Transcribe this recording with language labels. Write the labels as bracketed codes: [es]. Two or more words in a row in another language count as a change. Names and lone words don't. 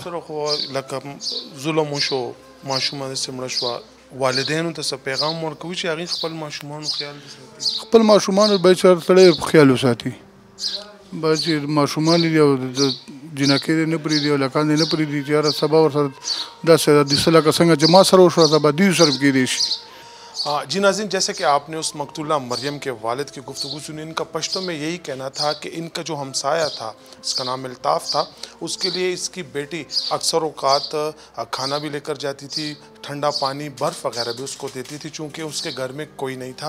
[ps] سره خو لکه ظلم وشو، ماشومان داسې مړه شوه، والدینو ته څه پیغام ورکوي چې هغوی خپل ماشومانو خیال وساتي؟ خپل ماشومانو باید سړی خیال وساتي، باید چې ماشومان دي او جنکۍ دې نه پرېږدي او لکان دې نه پرېږدي چې یاره سبا ورسره داسې دسه لکه څنګه چې ما سره وشوه سبا دوی سره کېدی شي. [ur] جی ناظرین، جیسے کہ آپ نے اس مقتولہ مریم کے والد کی گفتگو سنی، ان کا پشتوں میں یہی کہنا تھا کہ ان کا جو ہمسایہ تھا اس کا نام الطاف تھا، اس کے لیے اس کی بیٹی اکثر اوقات کھانا بھی لے کر جاتی تھی، ٹھنڈا پانی برف وغیرہ بھی اس کو دیتی تھی، چونکہ اس کے گھر میں کوئی نہیں تھا.